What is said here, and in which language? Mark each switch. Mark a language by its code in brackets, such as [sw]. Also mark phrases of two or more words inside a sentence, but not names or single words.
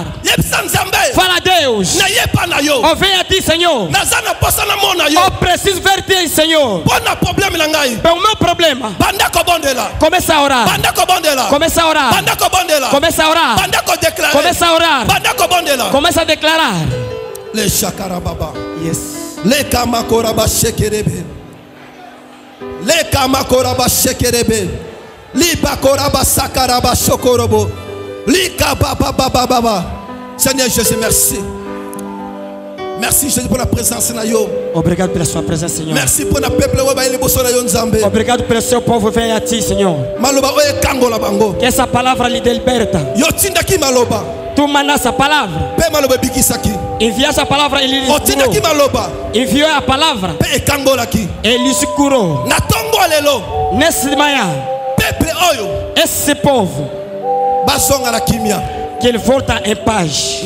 [pt] Fala a Deus. Oh, vem a ti, Senhor. Eu preciso ver ti, Senhor. É o meu problema. Começa a orar. Começa a orar. Começa a orar. Começa a orar. Começa a declarar. Le shakarababa. Yes. Le kamakoraba shekerebe. Le kamakoraba shekerebe. Li bakoraba sakaraba shokorobo. Li kababa. [fr] Seigneur Jésus, merci. Merci Jésus pour la présence [ln] na yo. [pt] Obrigado pela sua presença, Senhor. [fr] Merci pour [ln] na peuple wa baile boso na yo nzambe. [pt] Obrigado pelo seu povo vem a ti, Senhor. [ln] Maloba oye kangola bango. [pt] Que essa palavra lhe liberta. [ln] Yo tinda ki maloba. [pt] Tu manda essa palavra. Envia essa palavra, ele lhe curou. Enviou a palavra, ele se curou. Nesse manhã, esse povo, que ele volta em paz.